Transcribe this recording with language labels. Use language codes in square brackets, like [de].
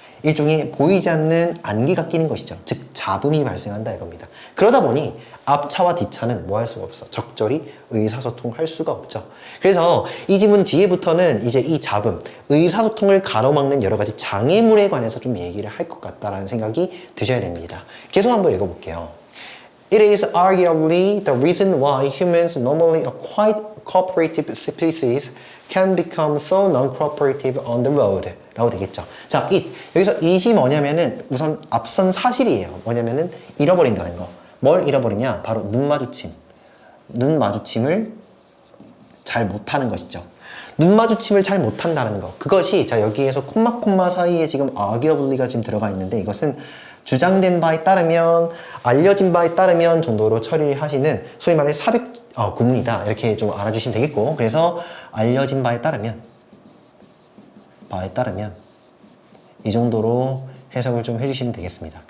[ko] 일종의 보이지 않는 안개가 끼는 것이죠. 즉 잡음이 발생한다 이겁니다. 그러다 보니 앞차와 뒷차는 뭐 할 수가 없어. 적절히 의사소통할 수가 없죠. 그래서 이 지문 뒤에부터는 이제 이 잡음, 의사소통을 가로막는 여러 가지 장애물에 관해서 좀 얘기를 할 것 같다라는 생각이 드셔야 됩니다. 계속 한번 읽어볼게요. [en] It is arguably the reason why humans, normally a quite cooperative species, can become so non-cooperative on the road. [ko] 라고 되겠죠. 자, 여기서 it이 뭐냐면은 우선 앞선 사실이에요. 뭐냐면은 잃어버린다는 거. 뭘 잃어버리냐? 바로 눈 마주침. 눈 마주침을 잘 못하는 것이죠. 눈 마주침을 잘 못한다는 거. 그것이 자 여기에서 콤마 사이에 지금 arguably가 지금 들어가 있는데 이것은 주장된 바에 따르면 알려진 바에 따르면 정도로 처리하시는 소위 말해 삽입 구문이다 이렇게 좀 알아주시면 되겠고 그래서 알려진 바에 따르면 이 정도로 해석을 좀 해주시면 되겠습니다.